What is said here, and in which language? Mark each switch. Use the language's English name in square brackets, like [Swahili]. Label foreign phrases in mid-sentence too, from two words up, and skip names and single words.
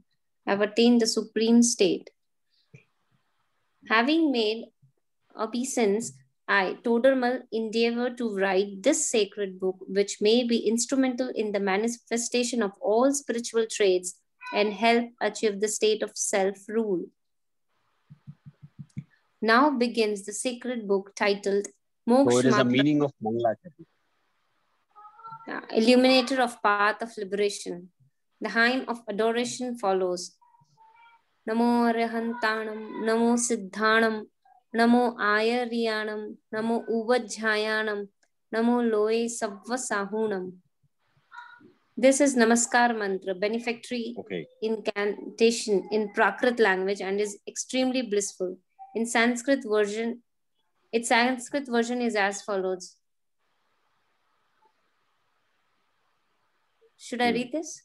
[English] Have attained the supreme state. Having made obeisance, I, Todarmal, endeavor to write this sacred book, which may be instrumental in the manifestation of all spiritual traits and help achieve the state of self-rule. Now begins the sacred book titled Moksha. So it is the meaning of Mangalacharan. Illuminator of path of liberation. The hymn of adoration follows. [Prakrit languages] Namo Arhantanam, Namo Siddhanam, Namo Ayaryanam, Namo Uvajjayanam, Namo Loe Savvasahunam. [English] This is Namaskar mantra, benefactory incantation in Prakrit language and is extremely blissful. In Sanskrit version, its Sanskrit version is as follows. Should I read this?